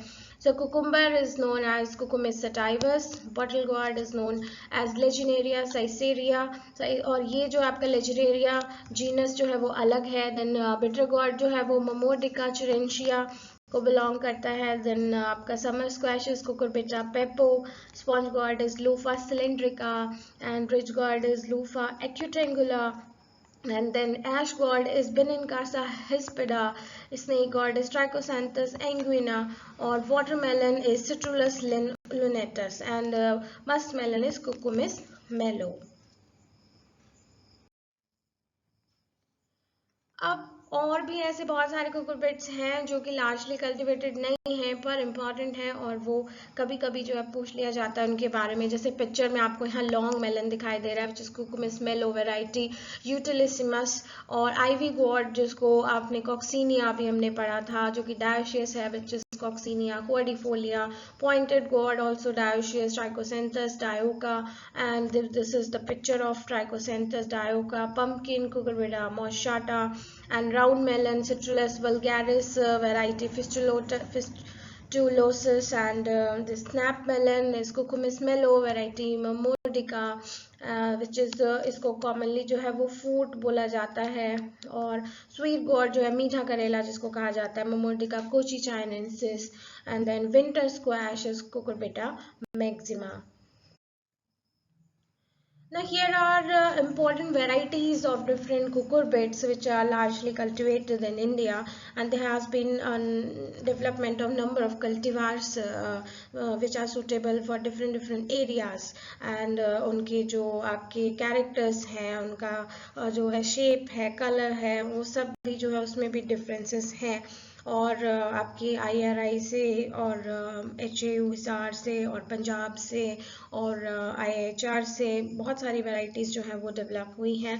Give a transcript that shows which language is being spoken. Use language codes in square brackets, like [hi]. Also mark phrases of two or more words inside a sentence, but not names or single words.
[en] So cucumber is known as Cucumis sativus, bottle gourd is known as Lagenaria siceraria, [hi] और ये जो आपका लेजिनेरिया जीनस जो है वो अलग है। [en] then bitter gourd [hi] जो है वो मोमोडिका चुरेंशिया को बिलोंग करता है। [en] देन आपका summer squash is Cucurbita pepo, sponge gourd is Luffa cylindrica, and ridge gourd is Lupha acutangula, and then ash gourd is Benincasa hispida, snake gourd is Trichosanthus anguina, or watermelon is Citrullus lunatus, and muskmelon is Cucumis mellow. [hi] अब और भी ऐसे बहुत सारे कुकुरबिट्स हैं जो कि [en] largely cultivated [hi] नहीं हैं पर इम्पॉर्टेंट हैं, और वो कभी कभी जो है पूछ लिया जाता है उनके बारे में। जैसे पिक्चर में आपको यहाँ [en] long melon [hi] दिखाई दे रहा है, जिसको कुकुमिस मेलो वेराइटी, यूटिलिसिमस, और [en] ivy gourd [hi] जिसको आपने कॉक्सीनिया भी हमने पढ़ा था जो कि डायोशियस है, [en] which is Coccinia cordifolia, pointed gourd also dioecious, Trichosanthes dioica, and this is the picture of Trichosanthes dioica, pumpkin Cucurbita moschata, and round melon Citrullus vulgaris variety fistulosus, and the snap melon is Cucumis mellow variety Momodica, which is [hi] इसको commonly जो है वो fruit बोला जाता है। और [en] sweet gourd [hi] जो है मीठा करेला जिसको कहा जाता है Momodica cochinensis, [en] and then winter squash is Cucurbita maxima. Now here are important varieties of different cucurbits which are largely cultivated in India, and there has been development of number of cultivars which are suitable for different areas, and [hi] उनके जो आपके characters हैं, उनका जो है shape है, color है, वो सब भी जो है उसमें भी differences हैं। और आपकी IRI से और HAU हिसार से और पंजाब से और IHR से बहुत सारी वैरायटीज़ जो हैं वो डेवलप हुई हैं।